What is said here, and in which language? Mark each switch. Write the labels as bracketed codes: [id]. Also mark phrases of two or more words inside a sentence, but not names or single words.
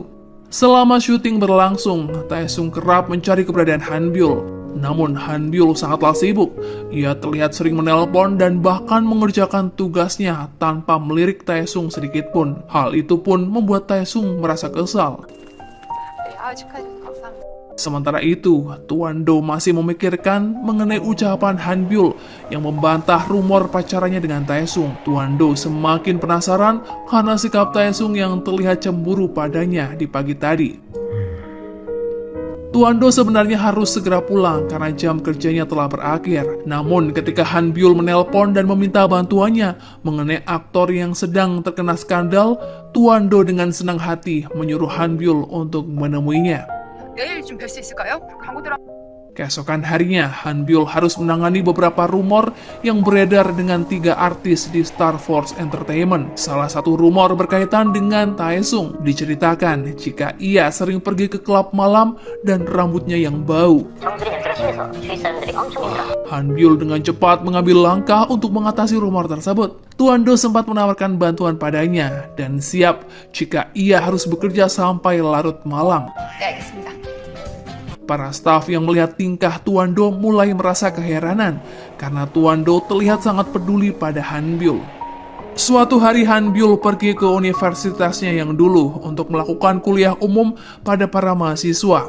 [id] Selama syuting berlangsung, Taesung kerap mencari keberadaan Han Byul. Namun Han Byul sangatlah sibuk. Ia terlihat sering menelpon dan bahkan mengerjakan tugasnya tanpa melirik Taesung sedikit pun. Hal itu pun membuat Taesung merasa kesal. [ko] 네, 축하해줘서 감사합니다. [id] Sementara itu, Tuan Do masih memikirkan mengenai ucapan Han Byul yang membantah rumor pacarannya dengan Taesung. Tuan Do semakin penasaran karena sikap Taesung yang terlihat cemburu padanya di pagi tadi. Tuan Do sebenarnya harus segera pulang karena jam kerjanya telah berakhir. Namun ketika Han Byul menelpon dan meminta bantuannya mengenai aktor yang sedang terkena skandal, Tuan Do dengan senang hati menyuruh Han Byul untuk menemuinya. [ko] 내일 좀 뵐 수 있을까요? 광고 들어. [id] Keesokan harinya, Han Byul harus menangani beberapa rumor yang beredar dengan 3 artis di Star Force Entertainment. Salah satu rumor berkaitan dengan Taesung. Diceritakan jika ia sering pergi ke klub malam dan rambutnya yang bau. Han Byul dengan cepat mengambil langkah untuk mengatasi rumor tersebut. Tuan Do sempat menawarkan bantuan padanya dan siap jika ia harus bekerja sampai larut malam. [ko] 네, 알겠습니다. [id] Para staf yang melihat tingkah Tuan Do mulai merasa keheranan karena Tuan Do terlihat sangat peduli pada Han Byul. Suatu hari Han Byul pergi ke universitasnya yang dulu untuk melakukan kuliah umum pada para mahasiswa.